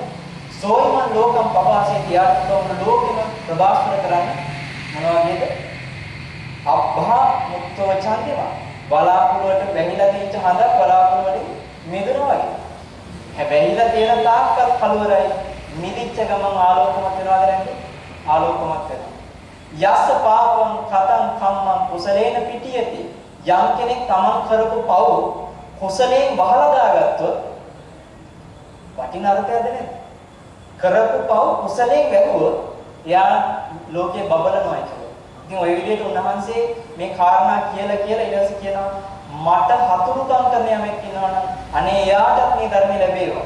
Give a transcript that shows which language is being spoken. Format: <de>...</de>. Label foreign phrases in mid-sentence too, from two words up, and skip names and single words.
<pi>සෝයිමන් ලෝකම් පපාසේ</pi> <si>තියාටම ලෝකෙම ප්‍රබාස්තර කරන්නේ මොනවා වගේද?</si> <pi>අබ්බා මුක්තව ඡන්දේවා.</pi> <si>බලාකුළුවට වැහිලා තියෙච්ච හඳක් බලාකුළු වලින් මිදුණා වගේ. හැබැයිලා තියෙන තාක්කල් කලවරයි මිදිච්ච ගමන් ආලෝකමත් වෙනවද නැද්ද? ආලෝකමත් වෙනවා.</si> <pi>යස්ස පාපං කතං කම්මං කුසලේන පිටියති.</pi> <si>යම් කෙනෙක් තමන් කරපු පව් කුසලයෙන් වහලා දාගත්තොත් වටින අර්ථයක්ද නේද? කරපු පව් කුසලයෙන් වැළුවොත් එයා ලෝකේ බබලනවා කියලා. ඉතින් ওই විදිහට උන්වහන්සේ මේ කාරණා කියලා ඊට පස්සේ කියනවා මට හතුරුකම් කරන යමෙක් ඉන්නවනම් අනේ එයාටත් මේ ධර්ම ලැබේවා.</si>